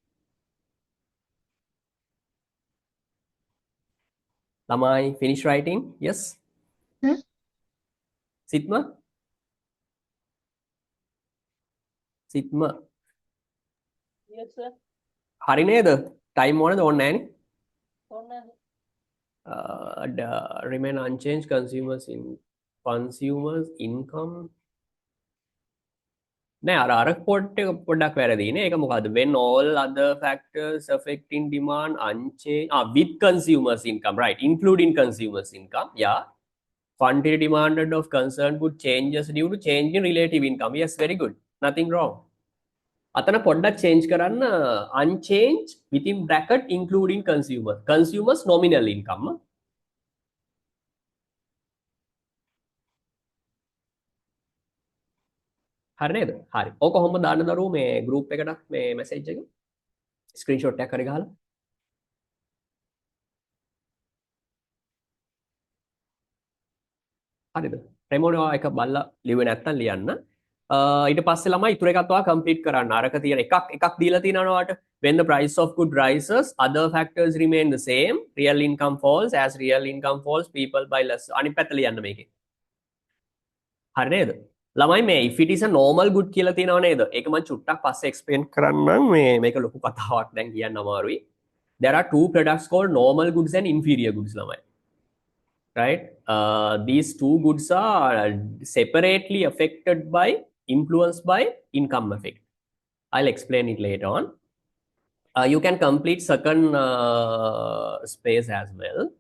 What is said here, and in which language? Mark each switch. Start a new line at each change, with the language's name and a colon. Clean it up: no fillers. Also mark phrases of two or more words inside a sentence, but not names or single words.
English: ළමයි finish writing? Yes. Sir? සිත්ම? සිත්ම. Yes, sir.
Sinhala: හරි නේද? Time ඕනද ඕනේ නැහනේ? ඕනේ නැහැ.
English: Remain unchanged consumers in consumers income
Sinhala: නෑ අර පොට් එක පොඩ්ඩක් වැරදිනේ ඒක මොකද්ද
English: when all other factors affecting demand unchanged with consumers income right including consumers income yeah quantity demanded of concerned good changes due to change in relative income yes very good nothing wrong
Sinhala: අතන පොඩ්ඩක්
English: change කරන්න unchanged within bracket including consumers nominal income
Sinhala: හරි නේද හරි ඕක කොහොමද දාන්න දරුවෝ මේ group එකට මේ message එක screenshot එකක් හරි ගහලා හරිද රෙමෝනෝ එක බලලා ලියුවේ නැත්තම් ලියන්න ඊට පස්සේ ළමයි ඉතුරු එකත් ඔයා කම්ප්ලීට් කරන්න අරක තියෙන එකක් දීලා තියෙනවා ඔයාට when
English: the price of good rises other factors remain the same real income falls as real income falls people buy less අනිත්
Sinhala: පැත්ත ලියන්න මේකේ හරි නේද ළමයි මේ
English: if it is a normal good
Sinhala: කියලා තියෙනව නේද ඒක මම චුට්ටක් පස්සේ
English: explain
Sinhala: කරන්නම් මේ මේක ලොකු කතාවක් දැන් කියන්න අමාරුයි
English: there are two products called normal goods and inferior goods ළමයි right these two goods are separately affected by influenced by income effect I'll explain it later on you can complete second space as well